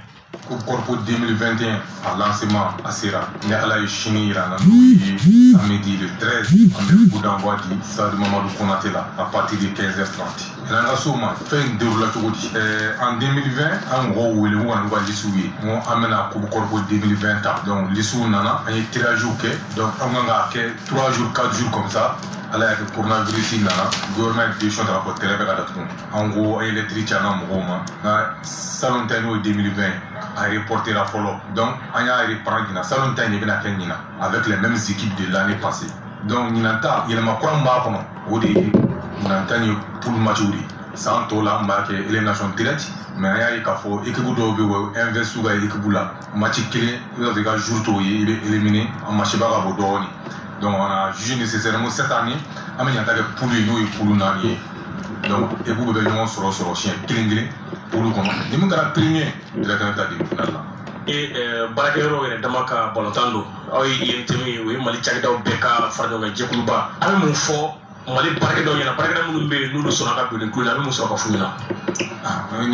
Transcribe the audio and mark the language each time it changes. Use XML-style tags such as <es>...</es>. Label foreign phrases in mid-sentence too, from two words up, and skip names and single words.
<bm>Coupe Corpo 2021 a lancement a sera ni ala ye sini yira na n'o ye</bm> <fr>samedi le 13</fr> <bm>an bɛ</bm> <fr>coup d'envoi</fr> <bm>di stade Mamadou Konaté la</bm> <fr>à partir de 15h30</fr> <bm>n'an ka s'o ma fɛn in déroula cogo di</bm> <fr>en 2020</fr> <bm>an mɔgɔw wele ko ka n'u ka lisiw ye n ko an bɛna Coupe Corpo 2020 ta donc lisiw nana an ye tirage kɛ donc an kan k'a kɛ</bm> <fr>3 jours 4 jours comme ça</fr> <bm>ala y'a kɛ coronavirus nana</bm> <fr>gouvernement décision</fr> <bm>ta k'a fɔ terrain bɛ ka datugu an ko an ye lɛtiri ci an ka mɔgɔw ma nka salon ta n'o ye 2020 a reporté la fɔlɔ donc an y'a reprendre ɲinan salon ta in de bɛna kɛ ɲinan</bm> <fr>avec les mêmes équipes de l'année passée</fr> <bm>donc ɲinan ta yɛlɛma kura min b'a kɔnɔ o de ye ɲinan ta ni poule matchw de ye san tɔw la an b'a kɛ</bm> <fr>élimination directe</fr> <bm>mais an y'a ye k'a fɔ équipe dɔw bɛ yen o investi ka équipe la match kelen i b'a sɔrɔ i ka jour t'o ye i bɛ éliminer a match ba ka bɔ dɔɔnin donc</bm> <fr>on a jugé nécessaire</fr> <bm>ko</bm> <fr>cette année</fr> <bm>an bɛ ɲinan ta kɛ poule ye n'o ye poule naani ye donc équipe bɛ ɲɔgɔn sɔrɔ siɲɛ kelen kelen poule kɔnɔ ni min kɛra</bm> <fr>premier directement</fr> <bm>ta demi-finale la baarakɛyɔrɔ yɛrɛ dama ka balontan don aw ye INTM ye o ye Mali cakɛdaw bɛɛ ka fara ɲɔgɔn kan jɛkuluba a bɛ mun fɔ Mali baarakɛdaw ɲɛna baarakɛda minnu bɛ yen n'olu sɔnna ka don nin kulo in na a bɛ mun sɔrɔ ka f'u ɲɛna</bm>